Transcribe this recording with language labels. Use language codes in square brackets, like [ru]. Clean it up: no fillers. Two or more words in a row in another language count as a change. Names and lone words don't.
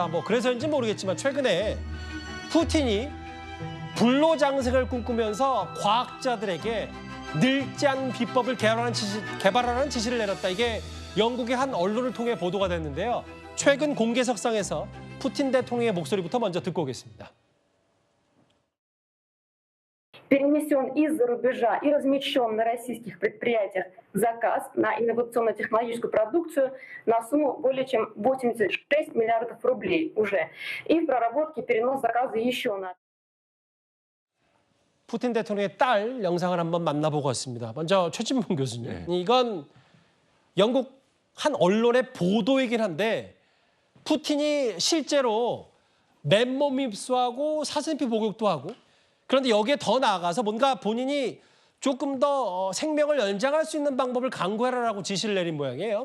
[ko] 그래서인지 모르겠지만 최근에 푸틴이 불로장생을 꿈꾸면서 과학자들에게 늙지 않은 비법을 개발하라는 지시를 내렸다. 이게 영국의 한 언론을 통해 보도가 됐는데요. 최근 공개석상에서 푸틴 대통령의 목소리부터 먼저 듣고 오겠습니다. [ru] Перенесен из-за рубежа и размещен на российских предприятиях заказ на инновационно-технологическую продукцию на сумму более чем 86 миллиардов рублей уже. И в проработке перенос заказа еще на... [ko] 푸틴 대통령의 딸 영상을 한번 만나보고 왔습니다. 먼저 최진봉 교수님. 네. 이건 영국 한 언론의 보도이긴 한데 푸틴이 실제로 맨몸 입수하고 사진피 복용도 하고 그런데 여기에 더 나아가서 뭔가 본인이 조금 더 생명을 연장할 수 있는 방법을 강구하라고 지시를 내린 모양이에요.